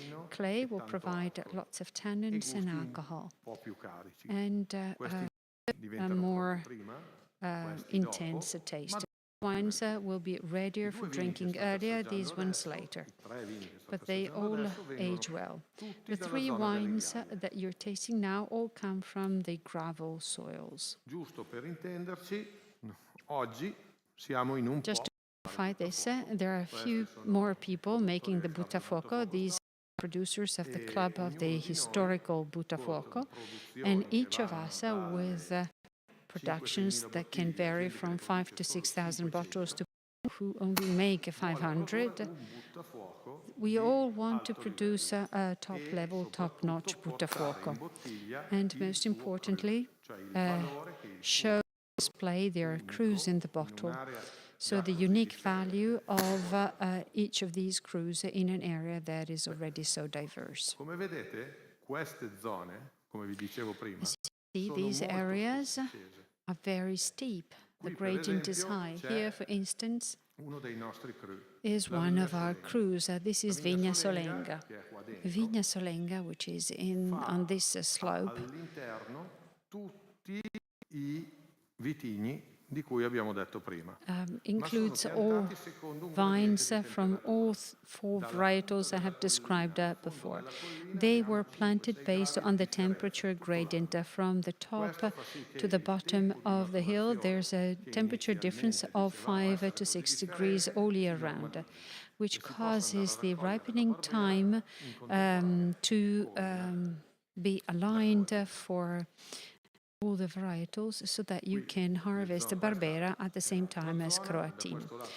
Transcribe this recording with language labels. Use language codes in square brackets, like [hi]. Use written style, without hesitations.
[en] Clay will provide lots of tannins and alcohol, and more intense taste. Wines will be readier for drinking earlier, these ones later. But they all age well. The 3 wines that you're tasting now all come from the gravel soils. [it] Giusto per intenderci, oggi siamo in un [en] Just to clarify this, there are a few more people making the Buttafuoco. These are producers of the club of the historical Buttafuoco, and each of us with productions that can vary from 5,000 to 6,000 bottles to who only make 500. We all want to produce a top-level, top-notch Buttafuoco. And most importantly, show, display their cruise in the bottle. So the unique value of each of these cruise in an area that is already so diverse. [it] Come vedete, queste zone, come vi dicevo prima, [en] as you see, these areas are very steep. The gradient is high. Here, for instance, is one of our cruise. This is Vigna Solenga. Vigna Solenga, which is on this slope, [it] tutti I vitigni di cui abbiamo detto prima. [en] Includes all vines from all 4 varietals I have described before. They were planted based on the temperature gradient from the top to the bottom of the hill. There's a temperature difference of 5 to 6 degrees all year round, which causes the ripening time to be aligned for all the varietals so that you can harvest Barbera at the same time as Croatino.